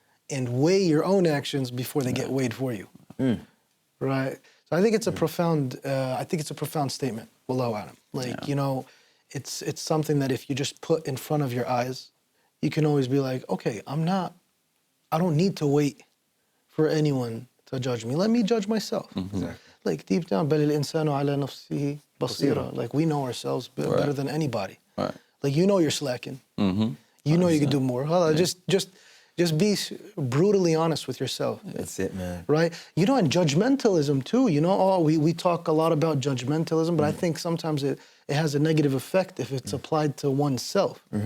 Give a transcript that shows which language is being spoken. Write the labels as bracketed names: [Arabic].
[English] And weigh your own actions before they get weighed for you. Right? So I think it's a profound, statement. Wallahu a'lam. Like, it's something that if you just put in front of your eyes, you can always be like, okay, I don't need to wait for anyone to judge me. Let me judge myself. Exactly. [Arabic] Like deep down, بَلِ الْإِنسَانُ عَلَى نَفْسِهِ بَصِيرًا. [English] Like we know ourselves better than anybody. Right. Like you're slacking. You know you could do more. Just be brutally honest with yourself. That's it, man. Right? And judgmentalism too. We talk a lot about judgmentalism, but I think sometimes it has a negative effect if it's applied to oneself.